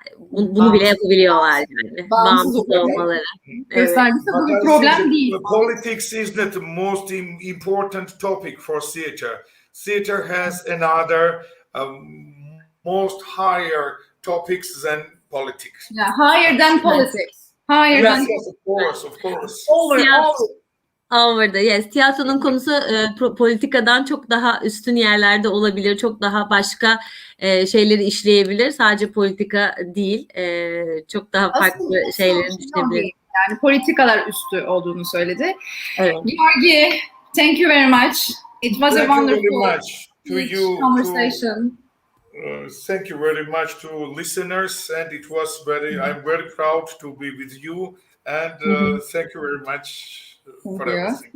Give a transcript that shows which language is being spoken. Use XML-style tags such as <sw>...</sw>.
<tr>Bunu bile yapabiliyorlar yani. Bağımsız olmaları. Göstergesi bu bir problem değil.</tr> <en>Politics is not the most important topic for theater. theater has another most higher topics than politics. Yeah, higher than politics. Higher Yes, than yes, of course. over.</en> <tr>Over'da,</tr> <en>yes.</en> <tr>Tiyatronun konusu politikadan çok daha üstün yerlerde olabilir. Çok daha başka şeyleri işleyebilir. Sadece politika değil. Çok daha farklı şeyleri düşünebilir. Yani politikalar üstü olduğunu söyledi. Evet.</tr> <en>Giorgi, thank you very much. It was a wonderful conversation. Thank you very much to listeners, and it was I'm very proud to be with you, and thank you very much for everything.</en>